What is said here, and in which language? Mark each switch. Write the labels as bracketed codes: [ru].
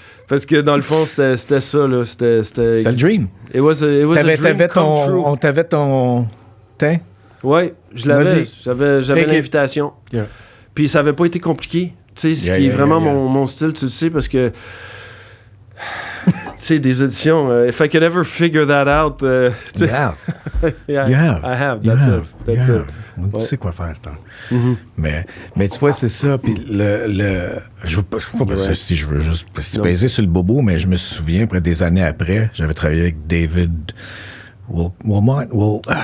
[fr] Parce que dans le fond, c'était ça, là. C'était le dream. [en] It was a dream come true. [fr] On t'avait ton... Teint? Oui, je l'avais. J'avais l'invitation. [en] Yeah. [fr] Puis ça avait pas été compliqué. Tu sais, ce qui est vraiment mon style, tu le sais, parce que... tu sais, des auditions, [en] if I could ever figure that out... You have. I have. That's it. [fr] Tu sais quoi faire, c'est temps. Mais tu vois, c'est ça. Puis je veux pas si je veux juste peser sur le bobo, mais je me souviens, après des années après, j'avais travaillé avec David Wilmot.